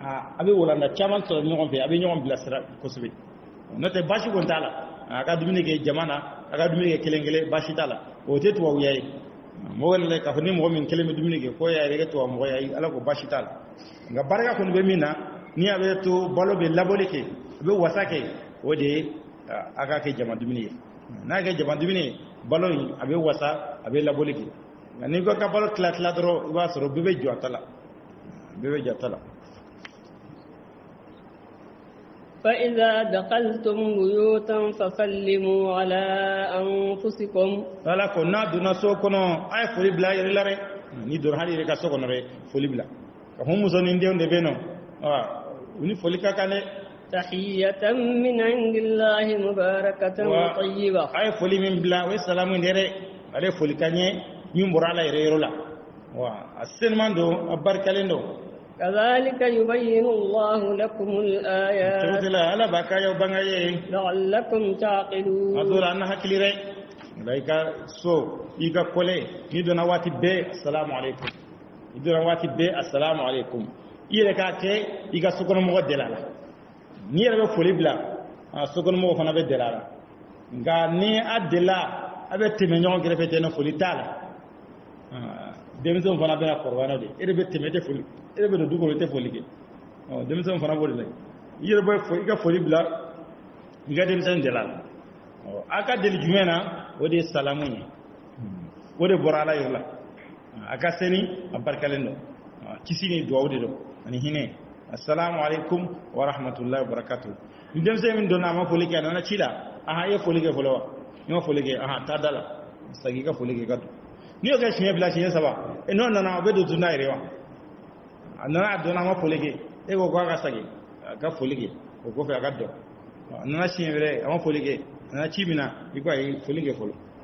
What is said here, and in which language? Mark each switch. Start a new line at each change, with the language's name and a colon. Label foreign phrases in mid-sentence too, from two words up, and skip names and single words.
Bambara: bɛ walanda caman sɔrɔ ɲɔgɔn fɛ a bɛ ɲɔgɔn bilasira kosɛbɛ n'o tɛ basi kɔni t'a la a ka dumuni kɛ jama na a ka dumuni kɛ kelen kelen basi t'a la o tɛ tubabuya ye mɔgɔ yɛrɛ k'a fɔ ni mɔgɔ min kelen bɛ dumuni kɛ ko y'a yɛrɛ kɛ tubabu mɔgɔ ye ala ko basi t'a la nka barika kɔni bɛ min na ni a bɛ to balo bɛ labɔli kɛ a bɛ wasa kɛ o de ye a ka kɛ jama dumuni ye n'a kɛ jama dumuni ye balo in a bɛ wasa a bɛ labɔli kɛ nka n'i ko ka balo tila dɔrɔn i b'a sɔrɔ bɛɛ bɛ jɔ a ta la bɛɛ bɛ jɔ a ta la.
Arabic: فإذا دخلتم بيوتا فسلموا على أنفسكم
Bambara: ala ko n'a donna so kɔnɔ a ye foli bila a yɛrɛ la dɛ ni donna hali yɛrɛ ka so kɔnɔ dɛ foli bila ka fɔ muso ni denw de bɛ yen nɔ u ni foli ka kan dɛ
Arabic: تحية من عند الله مباركة طيبة
Bambara: a ye foli min bila o ye salamu de dɛ ale foli ka ɲɛ min bɔra ala yɛrɛ yɔrɔ la a seliman don a barikalen don
Arabic: كذلك يبين الله لكم الآيات
Bambara: ala b'a ka yaw banga ye
Arabic: لعلكم تعقلون
Bambara: a dɔw la an na hakili dɛ nka i ka so i ka kɔlɛ n'i donna waati bɛɛ
Arabic: السلام عليكم
Bambara: i donna waati bɛɛ
Arabic: السلام عليكم
Bambara: i yɛrɛ k'a kɛ i ka sokɔnɔmɔgɔ deli a la n'i yɛrɛ bɛ foli bila sokɔnɔmɔgɔ fana bɛ deli a la nka ni a delila a bɛ tɛmɛ ɲɔgɔn kɛrɛfɛ ten foli t'a la denmisɛnw fana bɛna kɔrɔbaya n'o de ye e de bɛ tɛmɛ e tɛ foli e de bɛ don du kɔnɔ e tɛ foli kɛ denmisɛnw fana b'o de la i yɛrɛ bɛ i ka foli bila i ka denmisɛnw deli a la a ka deli jumɛn na o de ye salamu ye o de bɔra ala yɔrɔ la a ka seni a barikalen don kisi ni duwawu de don ani hinɛ
Arabic: السلام عليكم ورحمة الله وبركاته
Bambara: ni denmisɛn min donna a ma foli kɛ a nana ci la i ye foli kɛ fɔlɔ wa i ma foli kɛ taa da la sagi i ka foli kɛ ka don n'i y'o kɛ siɲɛ fila siɲɛ saba n'o nana o bɛ don tunda yɛrɛ wa a nana a donna a ma foli kɛ e ko k'a ka sagi a ka foli kɛ o kɔfɛ a ka dɔn a nana siɲɛ wɛrɛ a ma foli kɛ a nana ci min na i ko a ye foli kɛ fɔlɔ